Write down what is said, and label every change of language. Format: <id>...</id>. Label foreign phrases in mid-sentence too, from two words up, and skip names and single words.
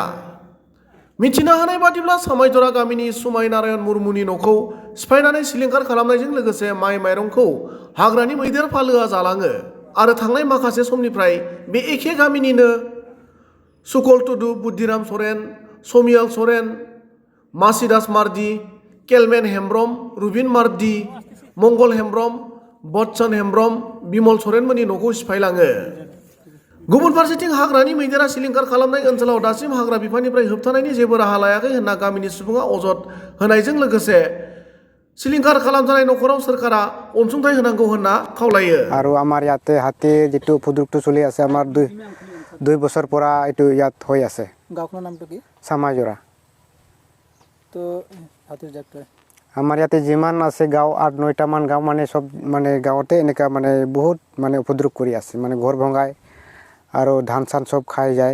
<brx>मिथिनो हानाय बादिब्ला सामायजरा गामिनि सुमाय नारायण मुर्मुनि न'खौ सिफायनानै सिलिंखार खालामनायजों लोगोसे माइ माइरंखौ हाग्रानि मैदेर फालोआ जालाङो आरो थांनाय माखासे समनिफ्राय बे एखे गामिनिनो सुकल टुडु, बुद्धिराम सरेन, समियाल सरेन, मासिदास मार्दि, केलमेन हेम्ब्रम, रुबिन मार्दि, मंगल हेम्ब्रम, बच्चन हेम्ब्रम, बिमल सरेनमोननि न'खौ सिफायलाङो। गुबुन फारसेथिं हाग्रानि मैदेरा सिलिंखार खालामनाय ओनसोलाव दासिम हाग्रा बिफाननिफ्राय होबथानायनि जेबो राहा लायाखै होनना गामिनि सुबुङा अजद होनायजों लोगोसे सिलिंखार खालामजानाय न'खराव सोरखारा अनसुंथाइ होनांगौ होनना खावलायो।</brx> <as>আৰু আমাৰ ইয়াতে হাতী যেটো উপদ্ৰৱটো চলি আছে আমাৰ দুই বছৰ পৰা এইটো ইয়াত হৈ আছে। গাঁওখনৰ নামটো কি? সামাজৰা। তো হাতীৰ জাকটো আমাৰ ইয়াতে যিমান আছে গাঁও 8-9টা মান গাঁও মানে সব মানে গাঁৱতে এনেকা মানে বহুত মানে উপদ্ৰৱ কৰি আছে মানে ঘৰ ভঙাই আৰু ধান চান সব খাই যায়।</as>